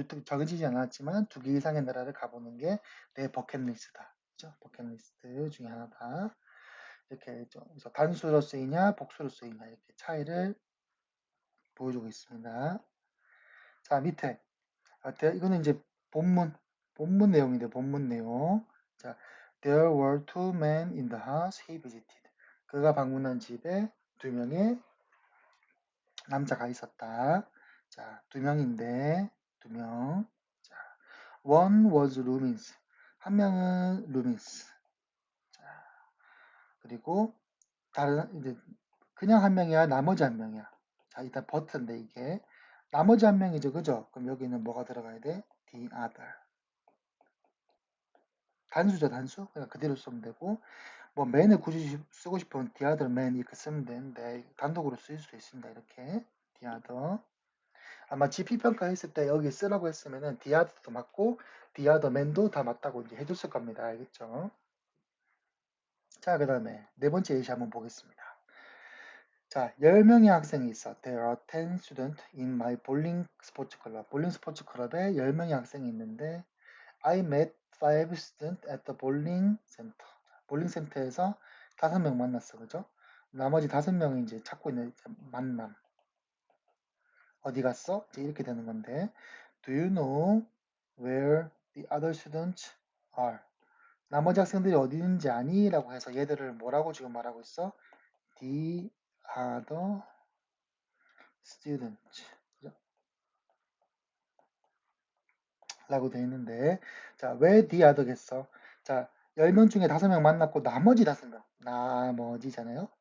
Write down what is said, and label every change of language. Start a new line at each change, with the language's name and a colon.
Korean: 정해지지 않았지만 2개 이상의 나라를 가보는 게 내 버킷리스트다. 그죠? 버킷리스트 중에 하나다. 이렇게 그래서 단수로 쓰이냐, 복수로 쓰이냐 이렇게 차이를 보여주고 있습니다. 자, 밑에 이거는 이제 본문 내용인데 본문 내용.
English: 자, There were two men in the house he visited.
Korean: 그가 방문한 집에 두 명의 남자가 있었다. 자, 두 명인데 두 명. 자,
English: one was Loomis.
Korean: 한 명은 Loomis. 자, 그리고 다른 이제 그냥 한 명이야, 나머지 한 명이야. 자, 일단 버튼데 이게 나머지 한 명이죠, 그죠? 그럼 여기는 뭐가 들어가야 돼?
English: The other.
Korean: 단수죠, 단수. 그냥 그대로 쓰면 되고, 뭐 man을 굳이 쓰고 싶으면
English: the other man
Korean: 이렇게 쓰면 되는데 단독으로 쓸 수도 있습니다. 이렇게
English: the other.
Korean: 아마 GP 평가했을 때 여기 쓰라고 했으면은 the other도 맞고 the other man도 다 맞다고 이제 해줬을 겁니다. 알겠죠? 자, 그 다음에 네 번째 예시 한번 보겠습니다. 자, 10명의 학생이 있어.
English: There are 10 students in my bowling sports club.
Korean: 볼링 스포츠 클럽에 10명의 학생이 있는데
English: I met 5 students at the bowling center.
Korean: 볼링 센터에서 5명 만났어. 그죠? 나머지 5명이 이제 찾고 있는 만남. 어디 갔어? 이제 이렇게 되는 건데
English: Do you know where the other students are?
Korean: 나머지 학생들이 어디 있는지 아니? 라고 해서 얘들을 뭐라고 지금 말하고 있어?
English: The other students
Korean: 라고 되어 있는데 자, 왜 the other겠어? 자, 10명 중에 5명 만났고 나머지 5명 나머지잖아요.